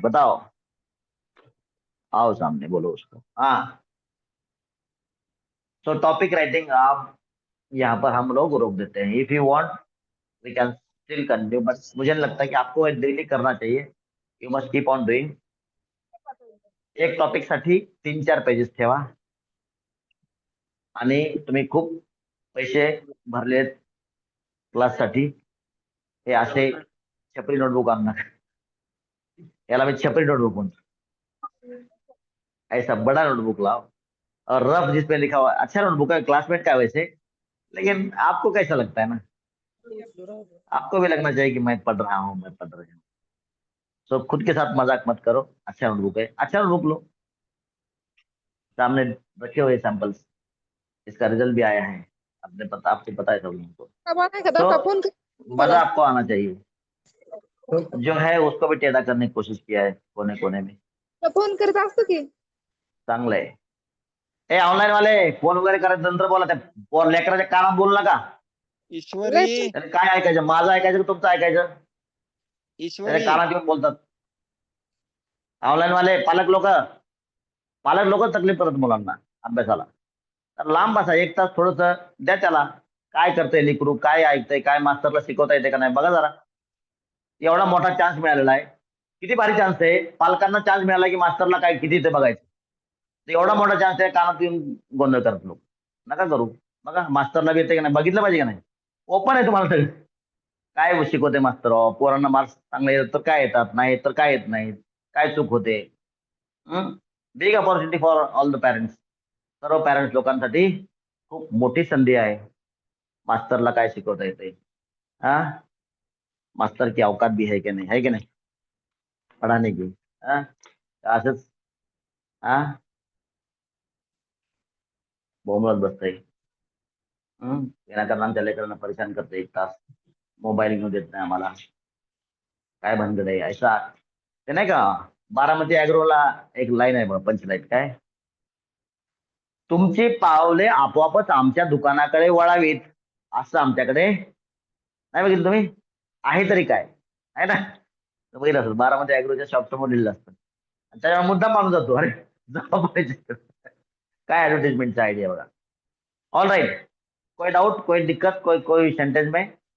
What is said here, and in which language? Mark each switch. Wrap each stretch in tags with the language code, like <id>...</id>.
<hi>बताओ, आओ सामने बोलो उसको। हाँ, तो टॉपिक राइटिंग आप यहाँ पर हम लोग रोक देते हैं।</hi> <en>if you want we can still continue,</en> <hi>but मुझे नहीं लगता कि आपको डेली करना चाहिए।</hi> <en>You must keep on doing.</en> <mr>एक टॉपिक साठी 3-4 पेजेस ठेवा आणि तुम्ही खूप पैसे भरलेत क्लाससाठी, हे असे छपरी नोटबुक आणणार। याला मी छपरी नोटबुक म्हणतो।</mr> <hi>ऐसा बड़ा नोटबुक लाओ और रफ जिसपे लिखा हुआ, अच्छा नोटबुक है, क्लासमेट का है वैसे, लेकिन आपको कैसा लगता है ना, आपको भी लगना चाहिए कि मैं पढ़ रहा हूँ, मैं पढ़ रही हूँ। सो खुद के साथ मजाक मत करो। अच्छा नोटबुक है, अच्छा नोटबुक लो। सामने रखे हुए सैंपल्स, इसका रिजल्ट भी आया है, अपने पता, आपको पता है सब लोगों को। कब आना है तो फोन मजा आपको आना चाहिए। जो है उसको भी टेढ़ा करने की कोशिश किया है कोने कोने में।</hi> <mr>फोन करत असतो की चांगलं आहे। ए ऑनलाईन वाले, फोन वगैरे करायचं नंतर बोला, त्या लेकराच्या कानात बोलू नका। ईश्वरी, त्याने काय ऐकायचं, माझं ऐकायचं का तुमचं ऐकायचं? त्याच्या ईश्वरी, कानात येऊन बोलतात ऑनलाईन वाले पालक लोक तकलीफ करत मुलांना अभ्यासाला। तर लांब बसा एक तास, थोडस द्या त्याला, काय करतंय लेकरू, काय ऐकतंय, काय मास्तरला शिकवता येते का नाही बघा जरा। एवढा मोठा चान्स मिळालेला आहे, किती भारी चान्स आहे। पालकांना चान्स मिळाला की मास्तरला काय किती ते बघायचं। तर एवढा मोठा चान्स आहे, कानात येऊन गोंधळ करत लोक नका करू। बघा मास्तरला बी येते का नाही, बघितलं पाहिजे का नाही। ओपन आहे तुम्हाला सगळं, काय शिकवते मास्तर, पोरांना मार्क्स चांगले येतात तर काय येतात, नाही येत तर काय येत नाहीत, काय चूक होते।</mr> <en>big opportunity for all the parents,</en> <mr>सर्व पॅरेंट्स लोकांसाठी खूप मोठी संधी आहे। मास्तरला काय शिकवता येते,</mr> <hi>हा, मास्तर की औकात भी है कि नहीं, है कि नहीं पढ़ाने की।</hi> <mr>हाँ? असंच हा बोंबलत बसतंय। विनाकारण आमच्या लेकरांना परेशान करते, एक तास मोबाईल घेऊन देत नाही आम्हाला, काय भानगड आहे ऐसा। ते नाही का, बारामती अॅग्रोला एक लाईन आहे बघ, पंचलाईन, काय, तुमची पावले आपोआपच आमच्या दुकानाकडे वळावीत, असं आमच्याकडे नाही बघितलं तुम्ही, आहे तरी काय आहे ना। तर बघितलं असेल बारामती अॅग्रोच्या शॉप समोर लिहिलं असतं, आणि त्याच्यावर मुद्दा माणूस जातो, अरे जाऊ पाहिजे। काय ऍडव्हर्टाइजमेंटचा आयडिया बघा।</mr> <en>all right,</en> <hi>कोई डाउट, कोई दिक्कत, कोई कोई सेंटेंस में।</hi>